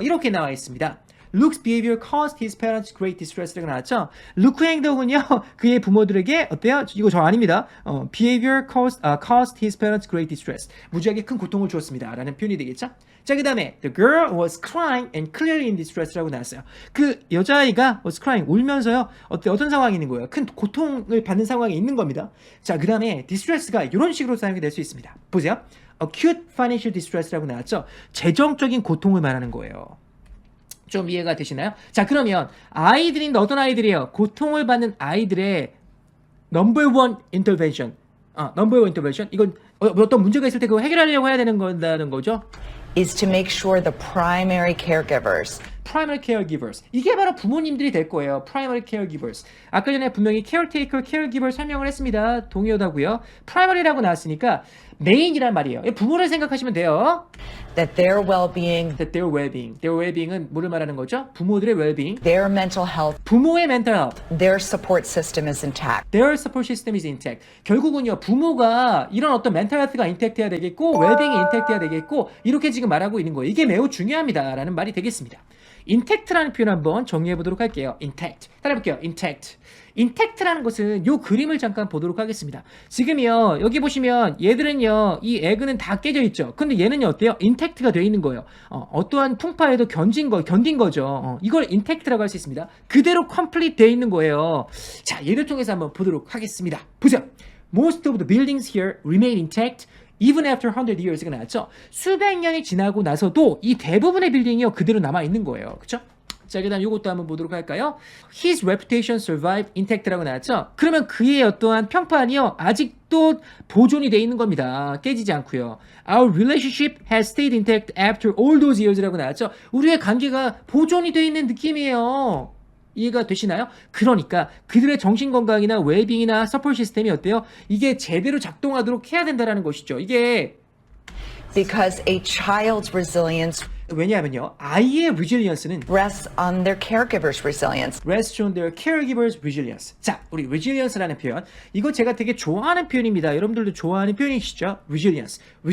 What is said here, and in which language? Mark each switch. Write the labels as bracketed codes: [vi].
[ko] 이렇게 나와 있습니다. [en] Luke's behavior caused his parents great distress [ko] 라고 나왔죠. 루크의 행동은요 그의 부모들에게 어때요? 이거 저 아닙니다. [en] behavior caused his parents great distress. [ko] 무지하게 큰 고통을 주었습니다. 라는 표현이 되겠죠. 자, 그 다음에 [en] the girl was crying and clearly in distress [ko] 라고 나왔어요. 그 여자아이가 [en] was crying [ko] 울면서요 어떤 상황이 있는 거예요? 큰 고통을 받는 상황이 있는 겁니다. 자, 그 다음에 distress가 이런 식으로 사용이 될 수 있습니다. 보세요. [en] acute financial distress라고 나왔죠. [ko] 재정적인 고통을 말하는 거예요. 좀 이해가 되시나요? 자, 그러면 아이들인데 어떤 아이들이에요? 고통을 받는 아이들의 [en] number one intervention. number one intervention. [ko] 이건 어떤 문제가 있을 때 그거 해결하려고 해야 되는 건다는 거죠. [en] is to make sure the primary caregivers primary caregivers. [ko] 이게 바로 부모님들이 될 거예요. primary caregivers. 아까 전에 분명히 caretaker, caregiver 설명을 했습니다. 동의어다고요. primary라고 나왔으니까 메인이란 말이에요. 부모를 생각하시면 돼요. [en] that their well-being, that their well-being. [ko] their well-being은 뭐를 말하는 거죠? 부모들의 well-being. [en] their mental health, [ko] 부모의 [en] mental health. their support system is intact. Their support system is intact. [ko] 결국은요, 부모가 이런 어떤 mental health가 intact 해야 되겠고, well-being이 intact 해야 되겠고, 이렇게 지금 말하고 있는 거예요. 이게 매우 중요합니다. 라는 말이 되겠습니다. intact라는 표현 한번 정리해 보도록 할게요. [en] intact. [ko] 따라해볼게요. [en] intact. [ko] intact라는 것은 요 그림을 잠깐 보도록 하겠습니다. 지금요, 여기 보시면 얘들은요, 이 에그는 다 깨져 있죠. 근데 얘는요, 어때요? intact가 되어 있는 거예요. 어떠한 풍파에도 견딘 거죠. 이걸 intact라고 할 수 있습니다. 그대로 complete 되어 있는 거예요. 자, 얘를 통해서 한번 보도록 하겠습니다. 보세요. [en] Most of the buildings here remain intact even after 100 years [ko] 가 나왔죠. 수백 년이 지나고 나서도 이 대부분의 빌딩이요, 그대로 남아 있는 거예요. 그렇죠? 자, 그 다음 이것도 한번 보도록 할까요? [en] His reputation survived intact [ko] 라고 나왔죠? 그러면 그의 어떠한 평판이요, 아직도 보존이 되어 있는 겁니다. 깨지지 않고요. [en] Our relationship has stayed intact after all those years [ko] 라고 나왔죠? 우리의 관계가 보존이 되어 있는 느낌이에요. 이해가 되시나요? 그러니까 그들의 정신건강이나 웰빙이나 서포트 시스템이 어때요? 이게 제대로 작동하도록 해야 된다는 것이죠. 이게 [en] Because a child's resilience [ko] 왜냐하면요, 아이의 resilience는 [en] rests on their caregiver's resilience. rests on their caregiver's resilience. [ko] 자, 우리 resilience라는 표현, 이거 제가 되게 좋아하는 표현입니다. 여러분들도 좋아하는 표현이시죠? resilience.